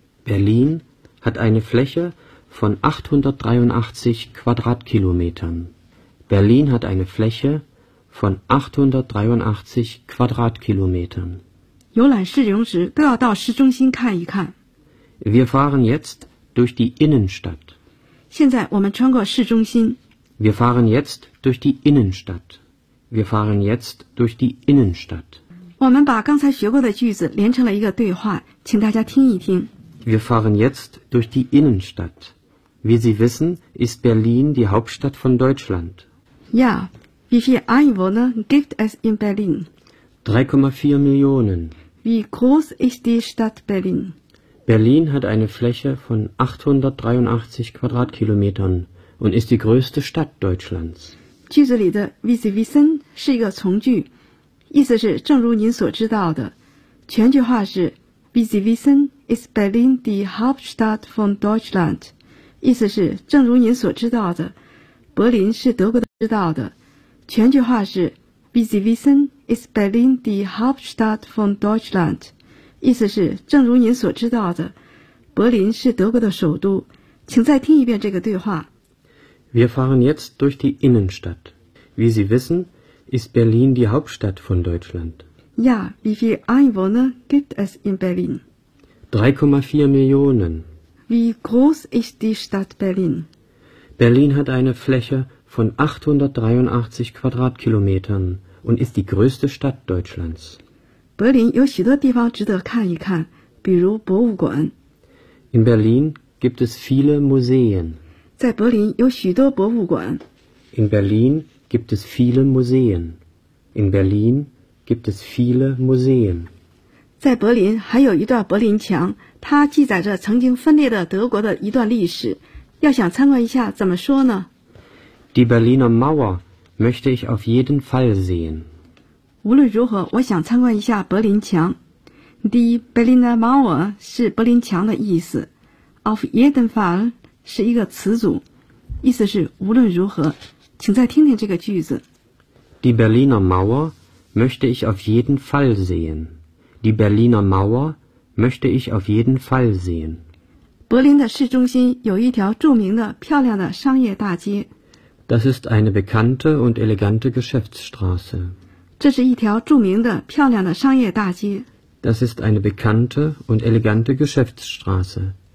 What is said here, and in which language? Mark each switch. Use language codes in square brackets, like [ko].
[de] Berlin hat eine Fläche von 883 Quadratkilometern。Berlin hat eine Fläche von 883 Quadratkilometern. [zh] 游览市容时都要到市中心看一看。 [de] Wir fahren jetzt durch die Innenstadt. [zh] 现在我们穿过市中心。 [de] Wir fahren jetzt durch die Innenstadt. Wir fahren jetzt durch die Innenstadt. [zh] 我们把刚才学过的句子连成了一个对话，请大家听一听。 [de] Wir fahren jetzt durch die Innenstadt. Wie Sie wissen, ist Berlin die Hauptstadt von Deutschland. Ja, wie viele Einwohner gibt es in Berlin? 3,4 Millionen. Wie groß ist die Stadt Berlin? Berlin hat eine Fläche von 883 Quadratkilometern und ist die größte Stadt Deutschlands. [zh] 句子里的 [de] wie Sie wissen [zh] 是一个从句，意思是正如您所知道的。全句话是 [de] wie Sie wissen ist Berlin die Hauptstadt von Deutschland. [zh] 意思是正如您所知道的，柏林是德国的知道的。全句话是 [de] wie Sie wissen ist Berlin die Hauptstadt von Deutschland. [zh] 意思是正如您所知道的，柏林是德国的首都。请再听一遍这个对话。 [de] Wir fahren jetzt durch die Innenstadt. Wie Sie wissen, ist Berlin die Hauptstadt von Deutschland. Ja, wie viele Einwohner gibt es in Berlin? 3,4 Millionen. Wie groß ist die Stadt Berlin? Berlin hat eine Fläche von 883 Quadratkilometern und ist die größte Stadt Deutschlands. [zh] Berlin 有许多地方值得看一看，比如博物馆。 [de] In Berlin gibt es viele Museen. [zh] 在柏林有许多博物馆。 [de] In Berlin gibt es viele Museen. In Berlin gibt es viele Museen. [zh] 在柏林还有一段柏林墙，它记载着曾经分裂的德国的一段历史。要想参观一下，怎么说呢 [de] ？Die Berliner Mauer möchte ich auf jeden Fall sehen. [zh] 无论如何，我想参观一下柏林墙。 [de] Die Berliner Mauer [zh] 是柏林墙的意思。 [de] Auf jeden Fall. [zh] 是一个词组，意思是无论如何，请再听听这个句子。 [de] Die Berliner Mauer möchte ich auf jeden Fall sehen. Die Berliner Mauer möchte ich auf jeden Fall sehen. [zh] 柏林的市中心有一条著名的、漂亮的商业大街。 [de] Das ist eine bekannte und elegante Geschäftsstraße. [zh] 这是一条著名的、漂亮的商业大街。 [de] Das ist eine bekannte und elegante Geschäftsstraße.